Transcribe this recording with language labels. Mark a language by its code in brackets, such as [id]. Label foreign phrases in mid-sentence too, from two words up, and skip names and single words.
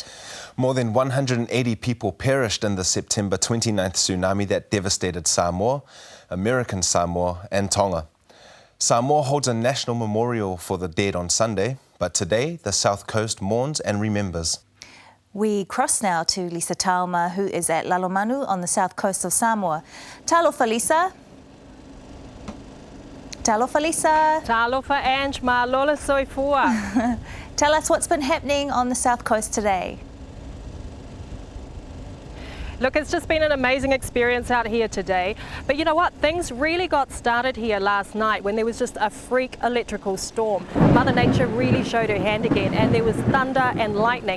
[en] More than 180 people perished in the September 29th tsunami that devastated Samoa, American Samoa and Tonga. Samoa holds a national memorial for the dead on Sunday, but today the South Coast mourns and remembers. We cross now to Lisa Tauma, who is at Lalomanu on the south coast of Samoa. [sm] Talofa, Lisa. Talofa, Lisa. Talofa, Ange, malola soifua. [en] Tell us what's been happening on the south coast today. Look, it's just been an amazing experience out here today. But you know what? Things really got started here last night when there was just a freak electrical storm. Mother Nature really showed her hand again, and there was thunder and lightning.